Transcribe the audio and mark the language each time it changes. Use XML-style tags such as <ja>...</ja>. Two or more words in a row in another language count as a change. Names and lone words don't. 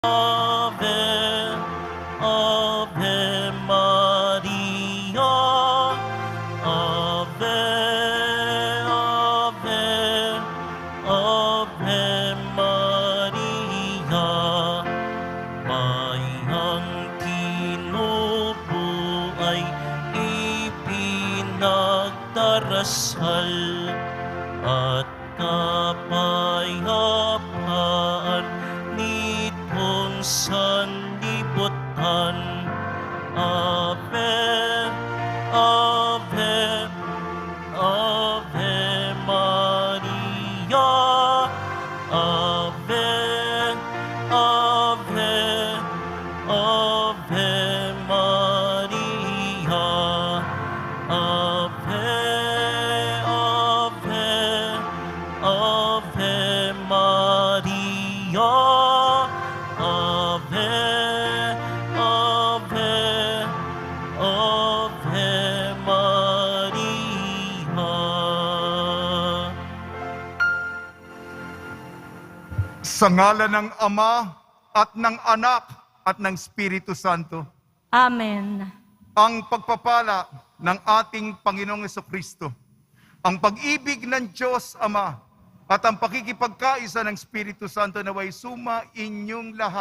<la>Ave, Ave Maria, Ave, Ave, Ave Maria, Mayang</la> <tl>tinubuay ipinagdarasal at kapayapaan nitong sanlibutan.</tl> <la>Ave, Ave, Ave Maria, Ave, Ave, Ave Maria, Ave, Ave, Ave Maria, Ave, Ave, Ave Maria.</la> <tl>Sa ngalan ng Ama at ng Anak at ng Espiritu Santo, Amen. ang pagpapala ng ating Panginoong Jesucristo, ang pag-ibig ng Diyos Ama, at ang pakikipagkaisa ng Espiritu Santo naway suma inyong lahat.</tl>